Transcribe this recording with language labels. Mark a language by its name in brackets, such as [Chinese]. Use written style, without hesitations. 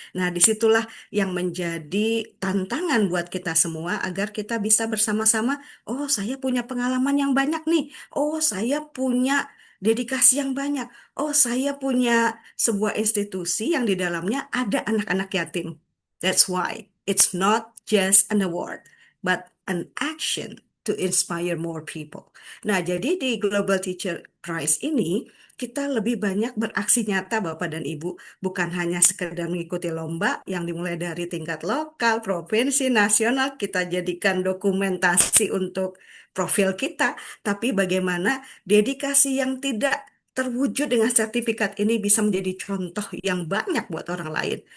[Indonesian] Nah, disitulah yang menjadi tantangan buat kita semua agar kita bisa bersama-sama, oh saya punya pengalaman yang banyak nih, oh saya punya dedikasi yang banyak, oh saya punya sebuah institusi yang di dalamnya ada anak-anak yatim. [English] That's why it's not just an award, but an action to inspire more people. [Indonesian] Nah, jadi di Global Teacher Prize ini, kita lebih banyak beraksi nyata Bapak dan Ibu, bukan hanya sekedar mengikuti lomba yang dimulai dari tingkat lokal, provinsi, nasional, kita jadikan dokumentasi untuk profil kita, tapi bagaimana dedikasi yang tidak terwujud dengan sertifikat ini bisa menjadi contoh yang banyak buat orang lain.